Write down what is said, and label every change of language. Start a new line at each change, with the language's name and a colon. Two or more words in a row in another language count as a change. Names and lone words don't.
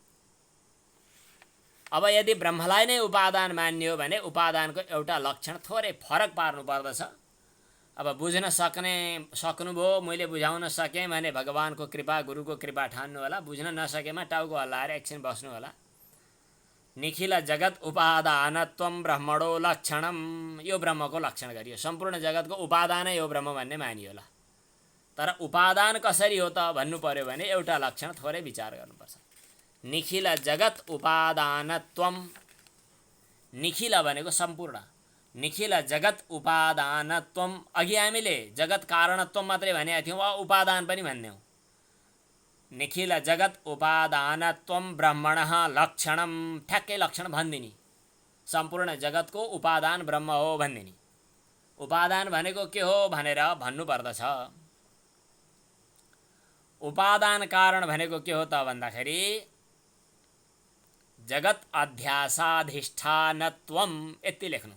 Nepali: अब यदि ब्रह्मलाई नै उपादान मान्यो भने उपादानको एउटा लक्षण थोरै फरक पार्नु पर्दछ। अब बुझ्न सक्नुभयो, मैले बुझाउन सकेँ भने भगवानको कृपा गुरुको कृपा ठान्नु होला, बुझ्न नसकेमा टाउको हल्लाएर एकछिन बस्नु होला।
Sanskrit: निखिल जगत उपादानत्वं ब्रह्मणो लक्षणम,
Nepali: यो ब्रह्मको लक्षण गरियो। सम्पूर्ण जगतको उपादानै हो ब्रह्म भन्ने मानियो होला, तर उपादान कसरी हो त भन्नु पर्यो भने एउटा लक्षण थोरै विचार गर्नुपर्छ।
Sanskrit: निखिल जगत उपादानत्वम, निखिल
Nepali: भनेको सम्पूर्ण,
Sanskrit: निखिल जगत उपादानत्वम।
Nepali: अघि हामीले
Sanskrit: जगत कारणत्वम
Nepali: मात्रै भनेका थियौँ, उपादान पनि भन्यौँ।
Sanskrit: निखिल जगत उपादानत्वम ब्रह्मणः लक्षणम,
Nepali: ठ्याक्कै लक्षण भनिदिने, सम्पूर्ण जगतको उपादान ब्रह्म हो भनिदिने। उपादान भनेको के हो भनेर भन्नुपर्दछ। उपादान कारण भनेको के हो त भन्दाखेरि
Sanskrit: जगत अध्यासाधिष्ठानत्वम,
Nepali: यति लेख्नु।